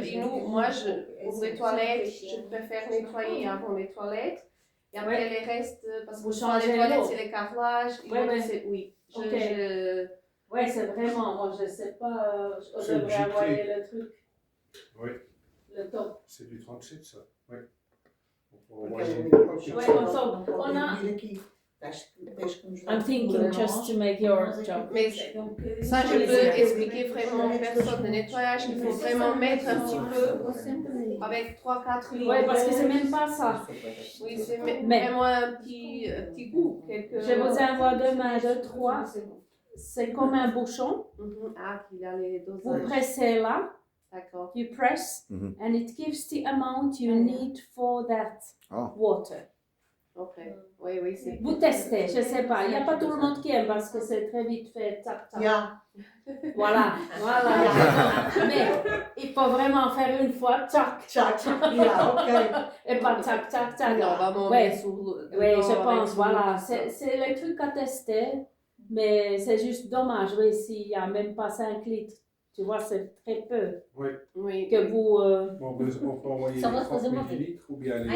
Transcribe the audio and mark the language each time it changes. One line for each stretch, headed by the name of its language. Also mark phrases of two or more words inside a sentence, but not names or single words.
French: Et nous, moi, pour les toilettes, je préfère nettoyer avant les toilettes. Et après Ouais. les restes, parce que Vous les changez toilettes, l'eau. c'est les carrelages. et Ouais, l'autre, ouais. c'est- oui. Ok. Oui, c'est vraiment, moi je sais pas, je C'est devrais le envoyer giclé. le truc. Oui. Le top. C'est du 37, ça. Oui.
English: I'm thinking just to make your job.
French: Mais ça, je peux expliquer vraiment aux personnes de nettoyage qu'il faut vraiment mettre un petit peu avec 3-4 litres. Oui, parce que c'est même pas ça. Oui, c'est Mais- vraiment un petit goût. Je vous envoie demain 2-3. C'est comme un bouchon. Mhm. Ah, qu'il y a les Vous dosages. pressez là. D'accord.
English: You press Mhm. and it gives the amount you need for that Oh. water.
French: Ok. Oui, oui, c'est. Vous testez, je sais pas. Il n'y a pas tout le monde qui aime parce que c'est très vite fait. Tac, tac.
Dutch: Ja.
French: Voilà, voilà. Mais il faut vraiment faire une fois, tac,
Dutch: Tjac. Ja, oké.
French: et pas tac, tac, tac. Non, vraiment, Ouais. sur le. Oui, dedans je avec pense, tout voilà. ça. C'est les trucs à tester, mais c'est juste dommage, oui, s'il n'y a même pas 5 litres. Tu vois, c'est très peu Oui. que vous... Bon, on peut envoyer Ça les va 30 poser moi. millilitres ou bien les.